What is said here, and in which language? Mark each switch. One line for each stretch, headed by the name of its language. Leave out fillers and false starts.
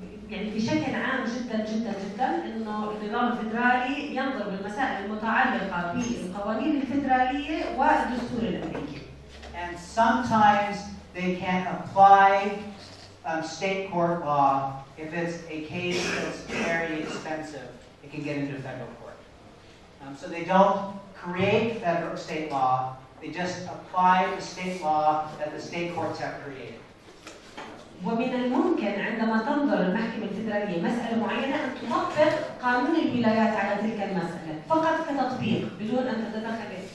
Arabic: يعني بشكل عام جدا جدا جدا انه النظام الفيدرالي ينظر بالمسائل المتعلقه بالقوانين الفيدراليه والدستور الامريكي.
English: And sometimes they can apply state court law if it's a case that's very expensive. It can get into federal court. So they don't create federal state law. They just apply the state law that the state courts have created.
Arabic: ومن الممكن عندما تنظر المحكمة الفيدرالية مسألة معينة أن تطبق قانون الولايات على تلك المسألة فقط كتطبيق بدون أن تتدخل.